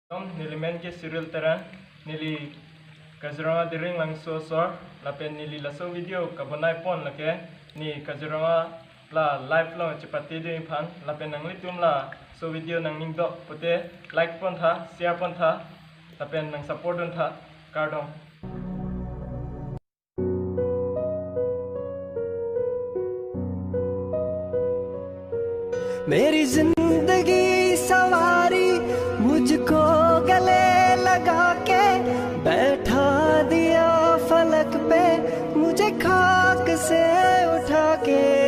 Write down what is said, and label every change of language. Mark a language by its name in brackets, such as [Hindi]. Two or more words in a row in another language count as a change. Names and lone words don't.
[Karbi] Nili men ke serial tera nili Kaziranga diring lang so lapen nili laso video kabonai pon lake ni Kaziranga la live lo cepati ding phan lapen nang litum la so video nang ning dok pote like pon tha share pon tha lapen nang support don tha kardong [Hindi] मेरी जिंदगी सवारी मुझको गले लगा के बैठा दिया फलक पे मुझे खाक से उठा के